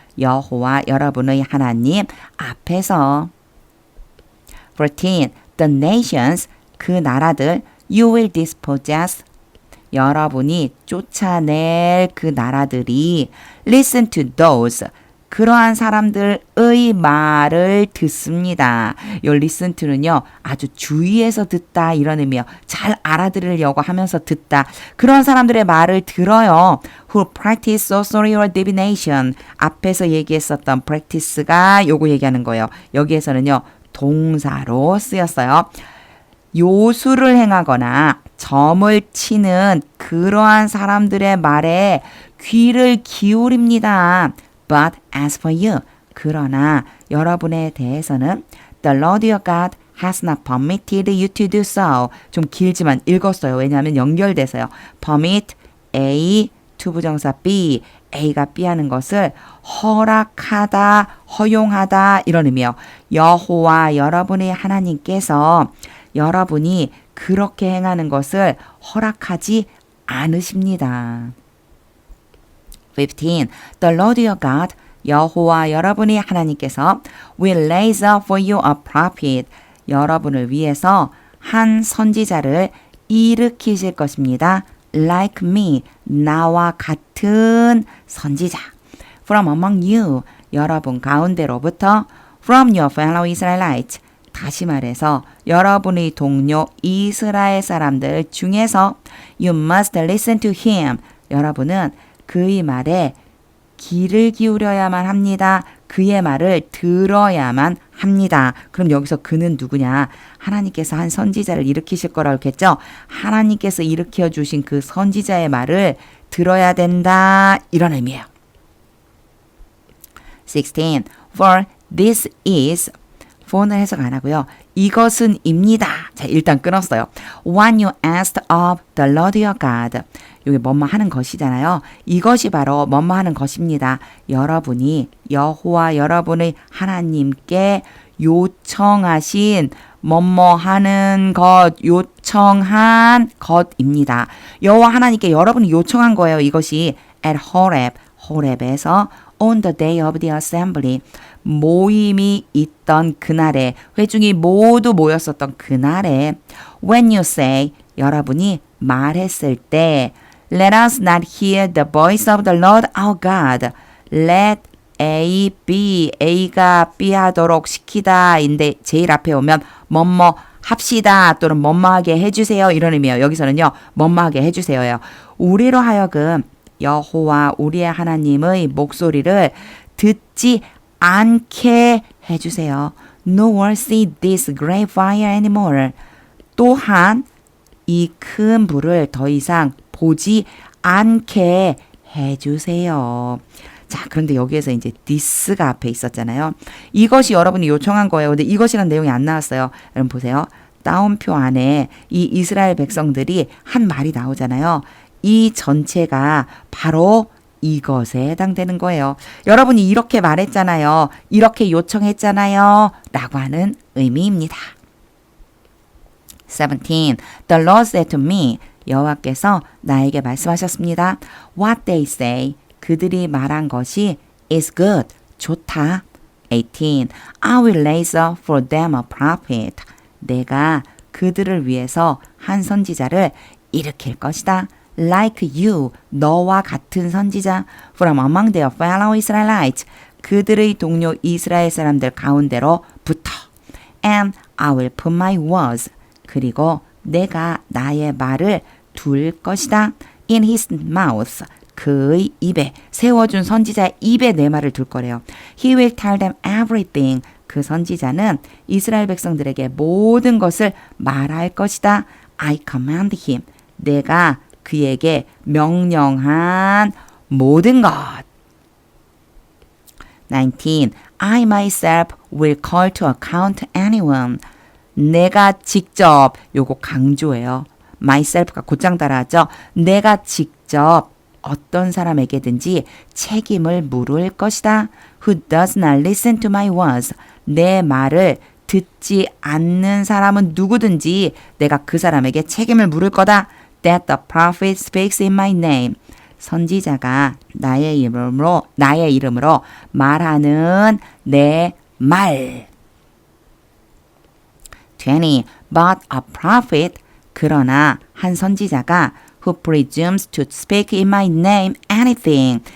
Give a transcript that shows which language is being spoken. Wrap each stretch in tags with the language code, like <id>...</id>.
<ko>여호와 여러분의 하나님 앞에서.</ko> <en>14. The nations.</en> <ko>그 나라들</ko> <en>you will dispossess.</en> <ko>여러분이 쫓아낼 그 나라들이</ko> <en>listen to those</en> <ko>그러한 사람들의 말을 듣습니다. 이</ko> <en>listen to</en> <ko>는요. 아주 주의해서 듣다 이런 의미예요. 잘 알아들으려고 하면서 듣다. 그런 사람들의 말을 들어요.</ko> <en>Who practice sorcery or divination.</en> <ko>앞에서 얘기했었던 practice가 요거 얘기하는 거예요. 여기에서는요. 동사로 쓰였어요. 요술을 행하거나 점을 치는 그러한 사람들의 말에 귀를 기울입니다.</ko> <en>But as for you,</en> <ko>그러나 여러분에 대해서는</ko> <en>The Lord your God has not permitted you to do so.</en> <ko>좀 길지만 읽었어요. 왜냐하면 연결돼서요. Permit A, 투부정사 B, A가 B 하는 것을 허락하다, 허용하다 이런 의미예요. 여호와 여러분의 하나님께서 여러분이 그렇게 행하는 것을 허락하지 않으십니다. 15.</ko> <en>The Lord your God,</en> <ko>여호와 여러분의 하나님께서</ko> <en>will raise up for you a prophet,</en> <ko>여러분을 위해서 한 선지자를 일으키실 것입니다.</ko> <en>Like me,</en> <ko>나와 같은 선지자.</ko> <en>From among you,</en> <ko>여러분 가운데로부터</ko> <en>from your fellow Israelites,</en> <ko>다시 말해서 여러분의 동료 이스라엘 사람들 중에서</ko> <en>you must listen to him,</en> <ko>여러분은 그의 말에 귀를 기울여야만 합니다. 그의 말을 들어야만 합니다. 그럼 여기서 그는 누구냐? 하나님께서 한 선지자를 일으키실 거라고 했겠죠? 하나님께서 일으켜 주신 그 선지자의 말을 들어야 된다. 이런 의미예요. 16.</ko> <en>For this is for는</en> <ko>해석 안 하고요. 이것은 입니다. 자, 일단 끊었어요.</ko> <en>When you asked of the Lord your God.</en> <ko>이게 뭐뭐 하는 것이잖아요. 이것이 바로 뭐뭐 하는 것입니다. 여러분이 여호와 여러분의 하나님께 요청하신 뭐뭐 하는 것, 요청한 것입니다. 여호와 하나님께 여러분이 요청한 거예요.</ko> <en>이것이 at Horeb,</en> <ko>호렙에서</ko> <en>on the day of the assembly,</en> <ko>모임이 있던 그날에, 회중이 모두 모였었던 그날에</ko> <en>when you say,</en> <ko>여러분이 말했을 때</ko> <en>let us not hear the voice of the Lord our God.</en> <ko>let A, B, A가 B 하도록 시키다 인데 제일 앞에 오면 뭐뭐 합시다 또는 뭐뭐하게 해주세요 이런 의미예요. 여기서는요 뭐뭐하게 해주세요예요. 우리로 하여금 여호와 우리의 하나님의 목소리를 듣지 않게 해주세요.</ko> <en>Nor see this great fire anymore.</en> <ko>또한 이 큰 불을 더 이상 보지 않게 해주세요. 자, 그런데 여기에서 이제 this가 앞에 있었잖아요. 이것이 여러분이 요청한 거예요. 근데 이것이란 내용이 안 나왔어요. 여러분 보세요. 따옴표 안에 이 이스라엘 백성들이 한 말이 나오잖아요. 이 전체가 바로 이것에 해당되는 거예요. 여러분이 이렇게 말했잖아요. 이렇게 요청했잖아요. 라고 하는 의미입니다. 17.</ko> <en>The Lord said to me,</en> <ko>여호와께서 나에게 말씀하셨습니다.</ko> <en>What they say,</en> <ko>그들이 말한 것이</ko> <en>is good,</en> <ko>좋다.</ko> <en>18. I will raise up for them a prophet.</en> <ko>내가 그들을 위해서 한 선지자를 일으킬 것이다.</ko> <en>Like you,</en> <ko>너와 같은 선지자.</ko> <en>From among their fellow Israelites,</en> <ko>그들의 동료 이스라엘 사람들 가운데로부터.</ko> <en>And I will put my words,</en> <ko>그리고 내가 나의 말을 둘 것이다.</ko> <en>In his mouth,</en> <ko>그의 입에, 세워준 선지자의 입에 내 말을 둘 거래요.</ko> <en>He will tell them everything.</en> <ko>그 선지자는 이스라엘 백성들에게 모든 것을 말할 것이다.</ko> <en>I command him.</en> <ko>내가 그에게 명령한 모든 것. 19.</ko> <en>I myself will call to account anyone.</en> <ko>내가 직접, 요거 강조예요. myself가 곧장 따라하죠. 내가 직접 어떤 사람에게든지 책임을 물을 것이다.</ko> <en>Who does not listen to my words.</en> <ko>내 말을 듣지 않는 사람은 누구든지 내가 그 사람에게 책임을 물을 거다.</ko> <en>That the prophet speaks in my name.</en> <ko>선지자가 나의 이름으로 말하는 내 말.</ko> <en>20. But a prophet,</en> <ko>그러나 한 선지자가</ko> <en>who presumes to speak in my name anything.</en>